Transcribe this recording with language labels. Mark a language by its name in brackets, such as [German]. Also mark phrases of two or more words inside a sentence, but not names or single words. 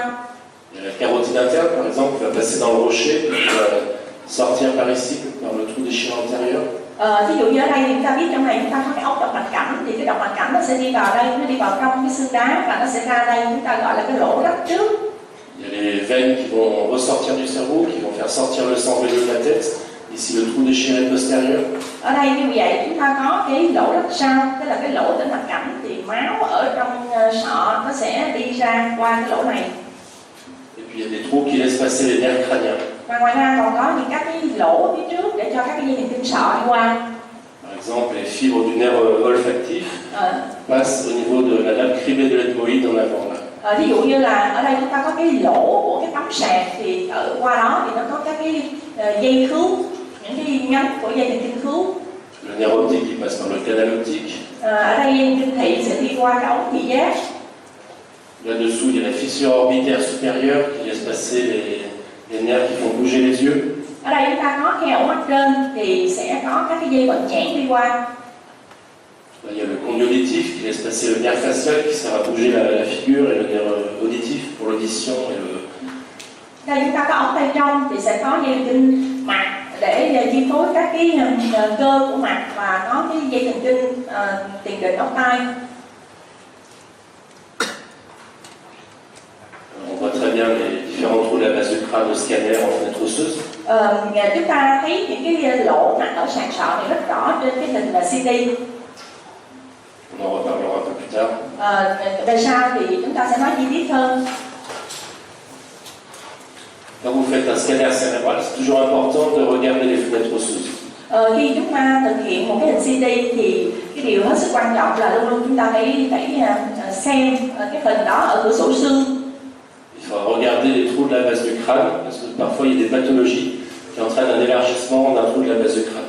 [French] Il y a la carotide interne, par exemple, qui va passer dans le rocher, qui va sortir par ici, par le trou déchirant antérieur. [Vietnamese] Ví dụ như ở đây thì chúng ta biết trong này chúng ta có cái ốc động mạch cảnh, thì cái động mạch cảnh nó sẽ đi vào đây, nó đi vào trong cái xương đá và nó sẽ ra đây, chúng ta gọi là cái lỗ rách trước. [French] Il y a les veines qui vont ressortir du cerveau, qui vont faire sortir le sang veineux de la tête. Ici, le trou déchiré postérieur. [Vietnamese] Ở đây như vậy chúng ta có cái lỗ rách sau, tức là cái lỗ tĩnh mạch cảnh, thì máu ở trong sọ nó sẽ đi ra qua cái lỗ này. [French] Et puis il y a des trous qui laissent passer les nerfs crâniens. [Vietnamese] Và ngoài ra còn có những các cái lỗ phía trước để cho các cái dây thần kinh sọ đi qua. [French] Par exemple, les fibres du nerf olfactif passent au niveau de la lame cribée de l'ethmoïde en avant. Là. [Vietnamese] Ví dụ như là ở đây chúng ta có cái lỗ của cái tấm sạc, thì ở qua đó thì nó có các cái dây khứu, những cái nhánh của dây thần kinh khứu. [French] Le nerf optique qui passe par le canal optique. [Vietnamese] Ở đây dây thần kinh thị sẽ đi qua cái ống thị giác. [French] Là-dessous, il y a la fissure orbitaire supérieure qui laisse passer les nerfs qui font bouger les yeux. [Vietnamese] Ở đây chúng ta có khe ổ mắt trên thì sẽ có các cái dây vận nhãn đi qua. [French] Là, il y a le condyolitif qui laisse passer le nerf facial qui sert à bouger la figure et le nerf auditif pour l'audition et le. [Vietnamese] Đây chúng ta có ống tay trong thì sẽ có dây thần kinh mặt để chi phối các cái cơ của mặt, và có cái dây thần kinh tiền đình ốc tai. [French] On voit très bien les différents trous de la base du crâne au scanner en fenêtre osseuse. [Vietnamese] Chúng ta thấy những cái lỗ nặng ở sàn sọ này rất rõ trên cái hình là CT. [French] On en reparlera un peu plus tard. [Vietnamese] Về sau thì chúng ta sẽ nói chi tiết hơn. [French] Quand vous faites un scanner cérébral, c'est toujours important de regarder les fenêtres osseuses. [Vietnamese] Khi chúng ta thực hiện một cái hình CT thì cái điều hết sức quan trọng là luôn luôn chúng ta phải xem cái phần đó ở cửa sổ xương. [French] Il faut regarder les trous de la base du crâne parce que parfois il y a des pathologies qui entraînent un élargissement d'un trou de la base du crâne.